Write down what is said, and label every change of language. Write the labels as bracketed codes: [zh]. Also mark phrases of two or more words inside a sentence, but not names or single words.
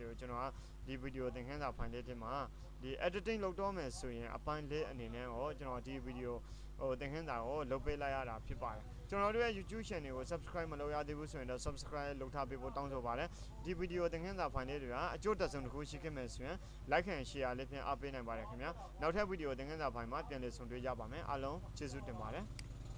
[my] တွေကိုကျွန်တော်ကဒီ video သင်ခန်းစာ file လေးထဲမှာဒီ editing လုပ်တော့မယ်ဆိုရင်အပိုင်းလေးအနေနဲ့တော့ကျွန်တော်ဒီ video သင်ခန်းစာကိုလုပ်ပေးလိုက်ရတာဖြစ်ပါတယ်ကျွန်တော်တို့ရဲ့ YouTube channel ကို subscribe မလုပ်ရသေးဘူးဆိုရင်တော့ subscribe လုပ်ထားပေးဖို့တောင်းဆိုပါတယ်ဒီ video သင်ခန်းစာ file လေးတွေကအကျိုးတက်ဆုံးတစ်ခုရှိခဲ့မယ်ဆိုရင် [en] like and share [my] လေးဖြင့်အားပေးနိုင်ပါတယ်ခင်ဗျာနောက်ထပ် video သင်ခန်းစာ file မှာပြန်လည်ဆုံတွေ့ကြပါမယ်အားလုံးကျေးဇူးတင်ပါတယ်